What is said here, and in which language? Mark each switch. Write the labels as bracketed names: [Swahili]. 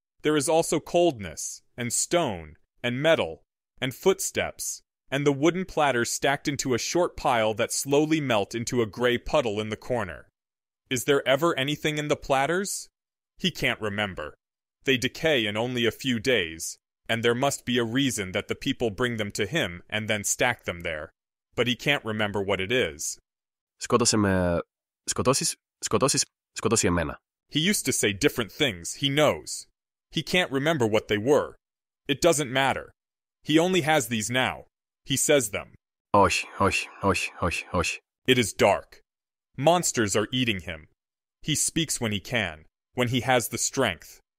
[English] There is also coldness, and stone, and metal, and footsteps, and the wooden platters stacked into a short pile that slowly melt into a gray puddle in the corner. Is there ever anything in the platters? He can't remember. They decay in only a few days, and there must be a reason that the people bring them to him and then stack them there. But he can't remember what it is. [Greek] Σκότωσε με, σκοτώσει εμένα. [English] He used to say different things, he knows. He can't remember what they were. It doesn't matter. He only has these now. He says them. [Greek] Όχι, όχι, όχι, όχι, όχι. [English] It is dark. Monsters are eating him. He speaks when he can, when he has the strength.